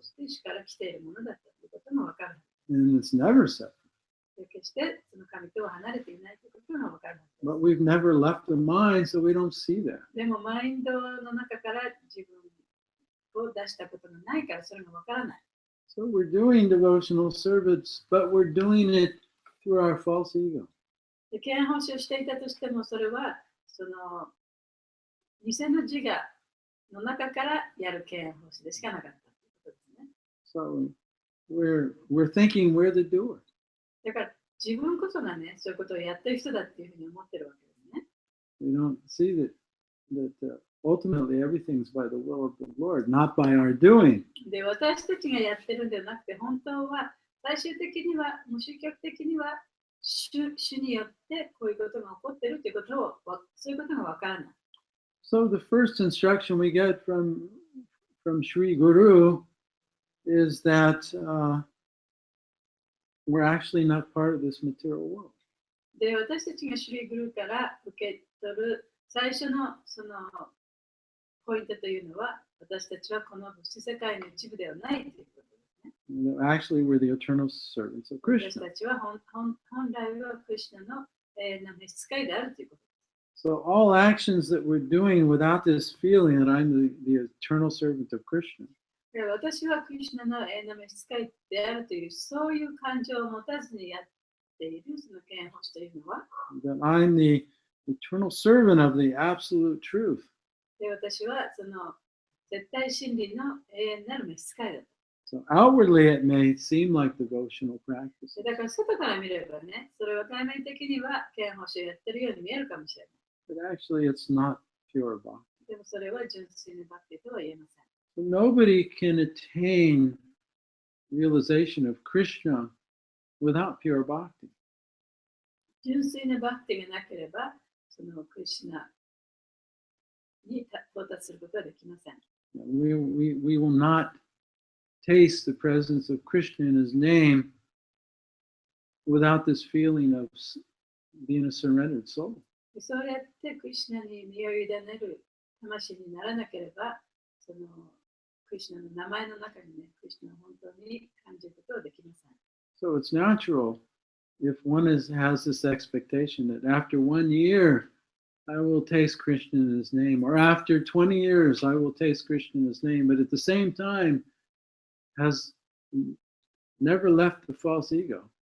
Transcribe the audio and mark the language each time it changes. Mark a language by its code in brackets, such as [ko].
[ja] そして主から来ているものだということもわかる。 [en] And it's never separate. [ja] で決してその神とは離れていないということがわかる。 [en] But we've never left the mind, so we don't see that. [ja] でも、マインドの中から自分を出したことがないから、それがわからない。 [en] So we're doing devotional service, but we're doing it through our false ego. [ja] で、敬愛奉仕をしていたとしても、それはその偽の自我の中からやる敬愛奉仕でしかなかったということですね。 [en] So we're thinking we're the doer. [ja] だから自分こそがね、そういうことをやってる人だっていうふうに思ってるわけですね。 [en] We don't see that ultimately everything's by the will of the Lord, not by our doing. [ja] で、私たちがやってるんではなくて、本当は最終的には、無宗教的には主によってこういうことが起こっているということを、そういうことがわからない。 [en] So the first instruction we get from Sri Guru is that we're actually not part of this material world. [ja] で、私たちがシュリーグルーから受け取る最初のそのポイントというのは、私たちはこの物質世界の一部ではないということですね。 [en] Actually, we're the eternal servants of [ja] 私 [en] Krishna. [ja] たちは本来はクリシュナの永遠な召使いであるということです。 [en] So all actions that we're doing without this feeling that I'm the eternal servant of Krishna, [ja] で、私はクリシュナの永遠な召使いであるという、そういう感情を持たずにやっているその敬愛奉仕というのは、 [en] that I'm the eternal servant of the absolute truth. [ja] で、私はその絶対真理の永遠なる召使いだと。 [en] So outwardly, it may seem like devotional practice, [ja] だから外から見ればね、それは対面的には敬愛奉仕をやってるように見えるかもしれない。 [en] but actually, it's not pure bhakti. [ja] でもそれは純粋なバッティとは言えません。 [en] So nobody can attain realization of Krishna without pure bhakti. [ja] 純粋なバッティがなければ、そのクリシュナに到達することはできません。 [en] We will not taste the presence of Krishna in his name without this feeling of being a surrendered soul. [ja] そうやってクリシュナに身を委ねる魂にならなければ、そのクリシュナの名前の中にね、クリシュナを本当に感じることはできません。 [en] So it's natural if one has this expectation that after 1 year I will taste Krishna in his name, or after 20 years I will taste Krishna in his name, but at the same time has never left the false ego.